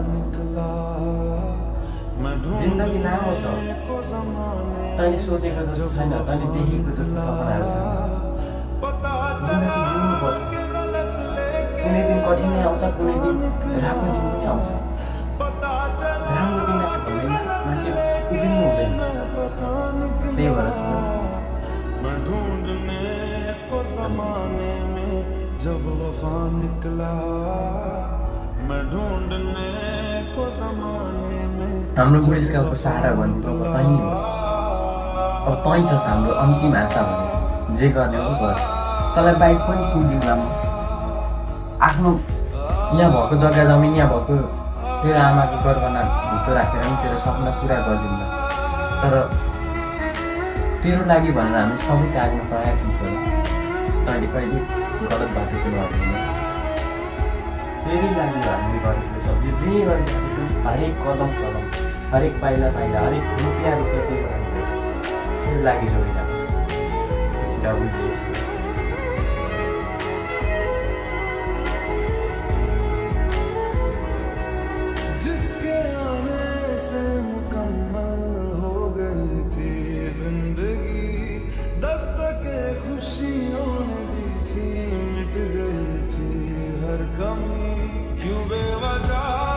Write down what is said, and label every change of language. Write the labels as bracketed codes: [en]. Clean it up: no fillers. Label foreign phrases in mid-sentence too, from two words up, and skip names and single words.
[ne] जिन्दगी लामो छ, तैँले सोचेको जस्तो छैन, तैँले देखेको जस्तो सपनाहरू छैन। जिन्दगी जिउनुपर्छ, कुनै दिन कठिनै आउँछ, कुनै दिन राम्रो दिन पनि आउँछ। राम्रो दिन आयो भने मान्छे उभिनु हुँदैन। त्यही भएर [hi] जब वफा निकला मैं ढूंढने को ज़माने में। [ne] हाम्रो बुढेसकालको सहारा भनेको अब तै नै होस्। अब तै छस् हाम्रो अन्तिम आशा भने जे गर्ने हो गर। तँलाई बाइक पनि किनिदिउँला म, आफ्नो यहाँ भएको जग्गा जमिन यहाँ भएको तेरो आमाको गरगहना भित्र राखेर पनि तेरो सपना पुरा गरिदिउँला। तर तेरो लागि भनेर हामी सबै त्याग्न तयार छौँ छोरा। तैँले कहिले गलत बाटो चाहिँ गर्दैन। धेरै लागि हामीले गरेको छ, यो जे गरेको छ हरेक कदम कदम, हरेक पाइला पाइला, हरेक रुपियाँ रुपियाँ त्यही गरेको त्यसको लागि जोडिरहेको छ। कुरा बुझिएछ। [hi] जिसके आने से मुकम्मल हो गई थी जिंदगी, दस्तके खुशियों ने दी थी, मिट गई थी हर कमी, क्यों बेवजह